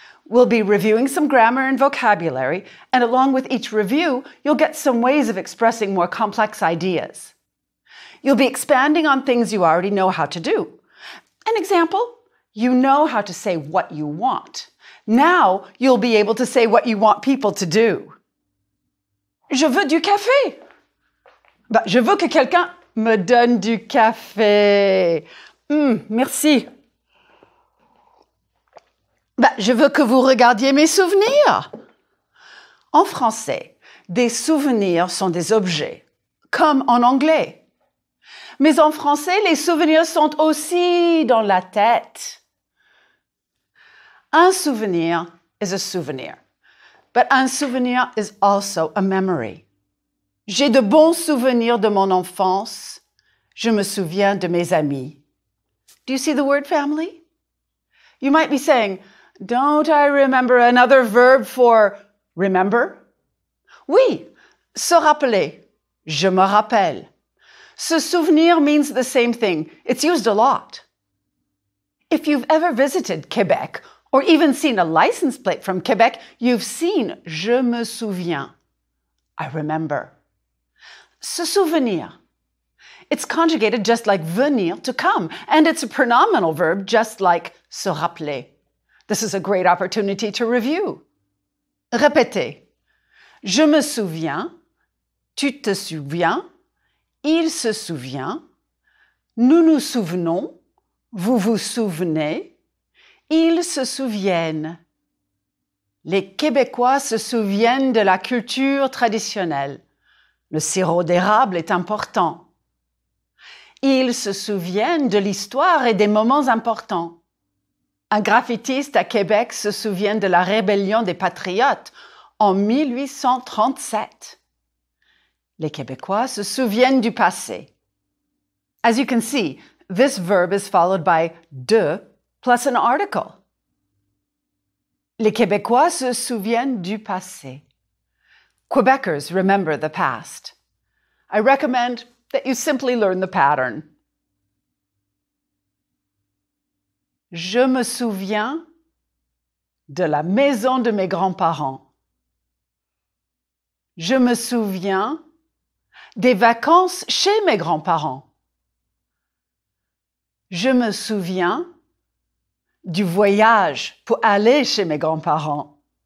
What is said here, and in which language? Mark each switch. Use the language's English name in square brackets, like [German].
[English] We'll be reviewing some grammar and vocabulary, and along with each review, you'll get some ways of expressing more complex ideas. You'll be expanding on things you already know how to do. An example, you know how to say what you want. Now you'll be able to say what you want people to do. [French] Je veux du café. Je veux que quelqu'un me donne du café. Merci. Je veux que vous regardiez mes souvenirs. En français, des souvenirs sont des objets, comme en anglais. Mais en français, les souvenirs sont aussi dans la tête. [English] Un souvenir is a souvenir, but un souvenir is also a memory. [French] J'ai de bons souvenirs de mon enfance. Je me souviens de mes amis. [English] Do you see the word family? You might be saying, don't I remember another verb for remember? [French] Oui, se rappeler. Je me rappelle. [English] Se souvenir means the same thing. It's used a lot. If you've ever visited Quebec or even seen a license plate from Quebec, you've seen [French] je me souviens. [English] I remember. Se souvenir. It's conjugated just like venir, to come, and it's a pronominal verb just like se rappeler. This is a great opportunity to review. [French] Répétez. Je me souviens, tu te souviens, il se souvient, nous nous souvenons, vous vous souvenez, ils se souviennent. Les Québécois se souviennent de la culture traditionnelle. Le sirop d'érable est important. Ils se souviennent de l'histoire et des moments importants. Un graffitiste à Québec se souvient de la rébellion des Patriotes en 1837. Les Québécois se souviennent du passé. [English] As you can see, this verb is followed by de plus an article. [French] Les Québécois se souviennent du passé. [English] Quebecers remember the past. I recommend that you simply learn the pattern. [French] Je me souviens de la maison de mes grands-parents. Je me souviens des vacances chez mes grands-parents. Je me souviens du voyage pour aller chez mes grands-parents.